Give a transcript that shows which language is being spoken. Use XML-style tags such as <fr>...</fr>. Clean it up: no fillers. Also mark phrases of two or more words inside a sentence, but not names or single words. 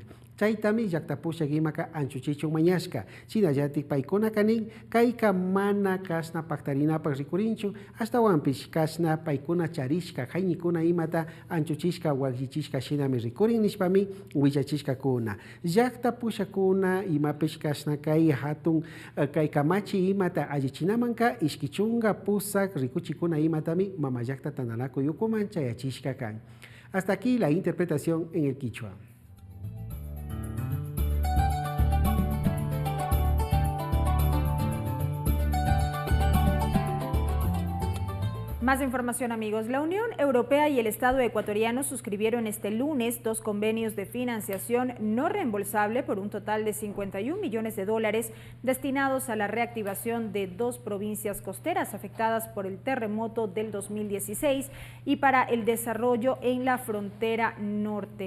<qu>Chaytami yaktapusha gimaka anchuchichun mañashka, shinallatik paikuna kanin, kaika mana kashna paktarina pak rikurinchu, hasta wampish kashna paikuna charishka, jainikuna imata anchuchishka wajichishka shinami rikurin nishpami, wichachishka kuna. Yaktapusha kuna imapish kashna kai hatun kai kamachi imata allichinamanka, ishkichunga pusak rikuchikuna imatami, mama yakta tandanaku yukuman chayachishka kan.</qu> <es>Hasta aquí la interpretación en el Quichua. Más información, amigos. La Unión Europea y el Estado ecuatoriano suscribieron este lunes 2 convenios de financiación no reembolsable por un total de $51 millones destinados a la reactivación de 2 provincias costeras afectadas por el terremoto del 2016 y para el desarrollo en la frontera norte.</es>